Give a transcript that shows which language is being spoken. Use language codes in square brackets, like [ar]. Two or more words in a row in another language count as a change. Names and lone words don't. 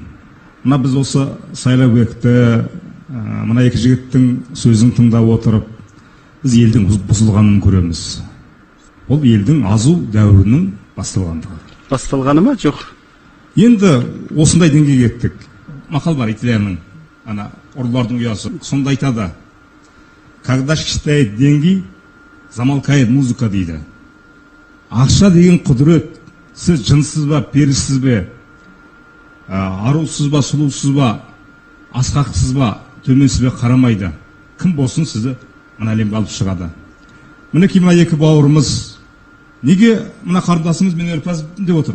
[kk] Мына біз осы Сайлаубекті, мына екі жігіттің сөзін тыңдап отырып, біз елдің бұзылғанын көреміз. Ол елдің азу дәуірінің басталғандығы. Басталғаны ма? Жоқ. Енді осындай деңгейге кеттік. Мақал бар Италияның, ана ұрылардың ұясы. Сонда айтады: [ru] когда считает деньги, замолкает музыка дейді. [kk] Ақша деген құдірет. Сіз жынсыз ба, перішсіз бе, арусыз ба, сұлусыз ба, асқақсыз ба, төменсіз бе қарамайды. Кім болсын сізді мына әлемге алып шығады. Мінекей мына екі бауырымыз неге мына қарындасымыз мен өнерпаз деп отыр?